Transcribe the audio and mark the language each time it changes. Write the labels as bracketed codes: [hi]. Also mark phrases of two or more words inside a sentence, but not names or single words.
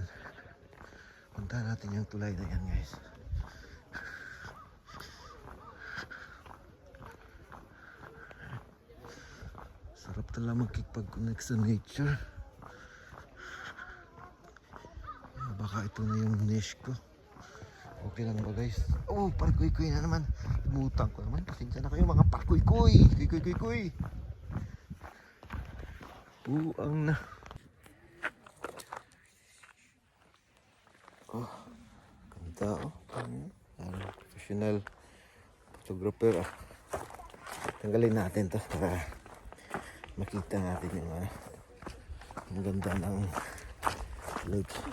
[tl] Punta natin yung tulay na yan guys. Sarap talaga magkipag-connect sa nature. Baka ito na yung niche ko. Okay lang ba guys? Oh, parkuy-kuy na naman. Umutang ko naman. Pasensya na kayo mga parkuy-kuy. Kuy-kuy-kuy-kuy. Buang na. Oh, ganda oh. [en] Professional photographer ah. [tl] Tanggalin natin to para makita natin yung ang ganda ng lake.